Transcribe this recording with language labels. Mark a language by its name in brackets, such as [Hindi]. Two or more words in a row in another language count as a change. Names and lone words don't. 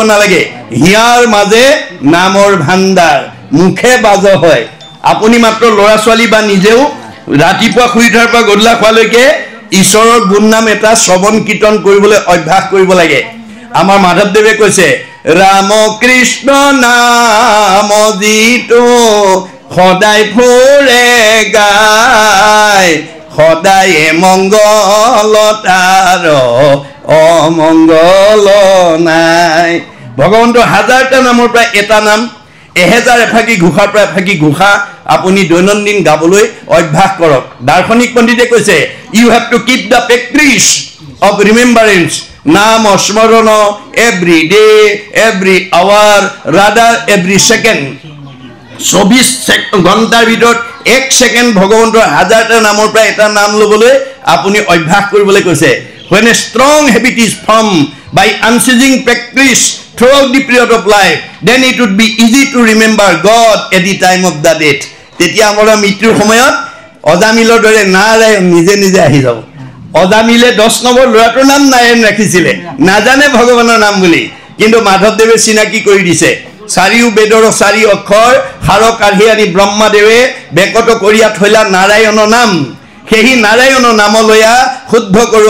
[Assamese] নালাগে হিয়াৰ মাজে নামৰ ভাণ্ডাৰ মুখে বাজ হয় আপুনি মাত্ৰ ল'ৰা ছোৱালী বা নিজেও ৰাতিপুৱা শুই উঠাৰ পৰা গধূলা খোৱালৈকে ঈশ্বৰৰ গুণ নাম এটা শ্ৰৱণ কীৰ্তন কৰিবলৈ অভ্যাস কৰিব লাগে আমাৰ মাধৱদেৱে কৈছে ৰাম কৃষ্ণ নাম যিটো সদায় ফুৰে গায় সদায় মংগল তাৰ অমংগল নাই ভগৱন্তৰ হাজাৰটা নামৰ পৰা এটা নাম এহেজাৰ এফাকি ঘোষাৰ পৰা এফাকি ঘোষা আপুনি দৈনন্দিন গাবলৈ অভ্যাস কৰক দাৰ্শনিক পণ্ডিতে কৈছে [English] you have to keep the practice of remembrance [Assamese] নাম স্মৰণ [English] every day every hour rather every second [Assamese] 24 ঘণ্টাৰ ভিতৰত 1 ছেকেণ্ড ভগৱন্তৰ হাজাৰটা নামৰ পৰা এটা নাম ল'বলৈ আপুনি অভ্যাস কৰিবলৈ কৈছে [English] when a strong habit is formed by unceasing practice throughout the period of life then it would be easy to remember God at the time of the [Assamese] death তেতিয়া আমাৰ মৃত্যুৰ সময়ত অজামিলৰ দৰে নাৰায়ণ নিজে নিজে আহি যাব অজামিলে 10 নম্বৰ ল'ৰাটোৰ নাম নাৰায়ণ ৰাখিছিলে নাজানে ভগৱানৰ নাম বুলি কিন্তু মাধৱদেৱে চিনাকি কৰি দিছে চাৰিও বেদৰ চাৰি অক্ষৰ হাৰ কাঢ়ি আনি ব্ৰহ্মাদেৱে বেকত কৰিয়া থৈলা নাৰায়ণৰ নাম সেই নাৰায়ণৰ নাম লয়া শুদ্ধ কৰোঁ